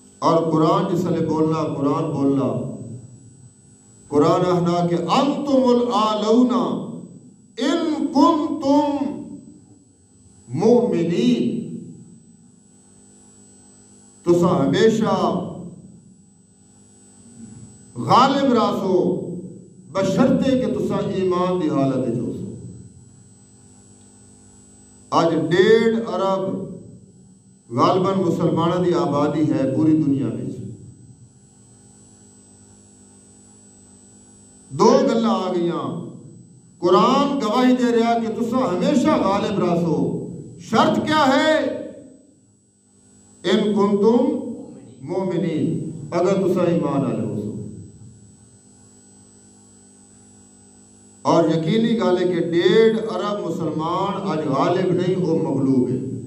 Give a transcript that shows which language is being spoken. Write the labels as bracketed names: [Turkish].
[Punjabi] اور قرآن جس نے بولنا، قرآن بولنا، قرآن احنا کہ [Arabic] انتم العالون ان کنتم مومنین، [Punjabi] تساں ہمیشہ غالب راسو بشرطے کہ تساں ایمان دی حالت جو سو. [Urdu] آج 1.5 ارب غالباً مسلمانوں دی آبادی ہے پوری دنیا میں. [Punjabi] دو گلاں آ گئیاں، قرآن گواہی دے رہا کہ تساں ہمیشہ غالب راسو. [Urdu] شرط کیا ہے؟ [Arabic] ان کنتم مومنین، [Punjabi] اگر تساں ایمان والے ہو سو. [Urdu] اور یقینی گل ہے کہ 1.5 ارب مسلمان آج غالب نہیں، وہ مغلوب ہے.